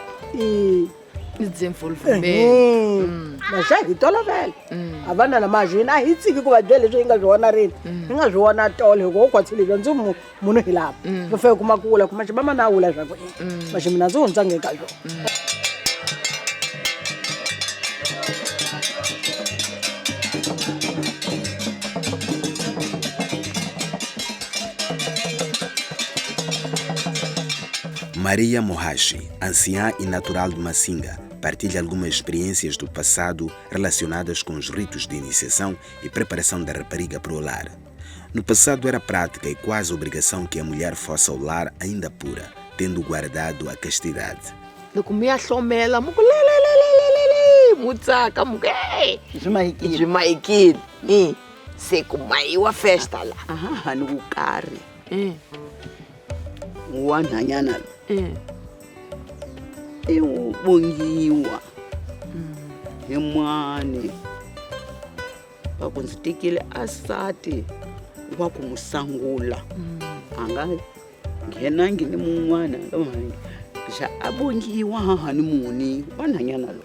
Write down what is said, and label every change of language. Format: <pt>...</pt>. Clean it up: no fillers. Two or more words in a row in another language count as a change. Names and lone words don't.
<ts>maxa hi tolovela a vanana maxina a hi tsiki ku va byela leswi hi nga swi vona rini hi nga swi vona tolo hikuva u khwatsi lebyi ndzi munhu hi lava va feke kuma ku vula ku maxi va mana a vula leswaku maxi mina ndzi hundzaange ka swona.</ts> <pt>Maria Mohashi, anciã e natural de Massinga, partilha algumas experiências do passado relacionadas com os ritos de iniciação e preparação da rapariga para o lar. No passado era prática e quase obrigação que a mulher fosse ao lar ainda pura, tendo guardado a castidade.</pt> <ts>Loko mi ya hlomela muku mutsaka muku zwimahikini se ku mayiwa festa la ni ku karhi wa nhanyana i wu bongiwa hi mani va ku ndzi tekile asati wa ku n'wi sangula a nga nghenangi ni mun'wana xa a bongiwa hahani muni wa nhanyana lo</ts>